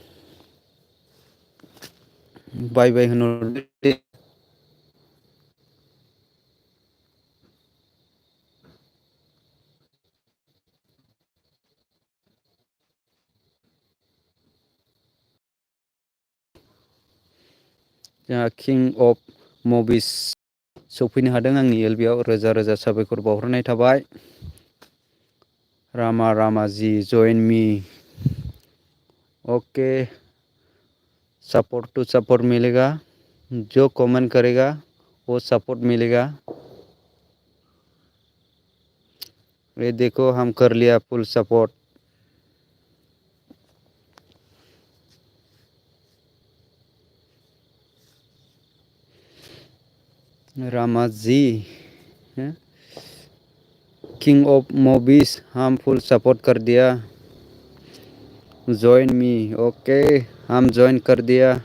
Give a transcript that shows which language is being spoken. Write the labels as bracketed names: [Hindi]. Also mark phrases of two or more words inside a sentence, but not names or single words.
[Bodo] बाय होनहरदो दे जोंहा किं अफ मुभिस सफैनो हादों आंनि एलबियाव रोजा रोजा साबायखर बावहरनाय थाबाय [Hindi] रामा जी [English] join me okay support to support [Hindi] मिलेगा जो कमेंट करेगा वो सपोर्ट मिलेगा ये देखो हम कर लिया [English] full support [Hindi] रामा जी किंग ऑफ मूवीज हम [English] full support [Hindi] कर दिया [English] join me okay [Hindi] हम ज्वाइन कर दिया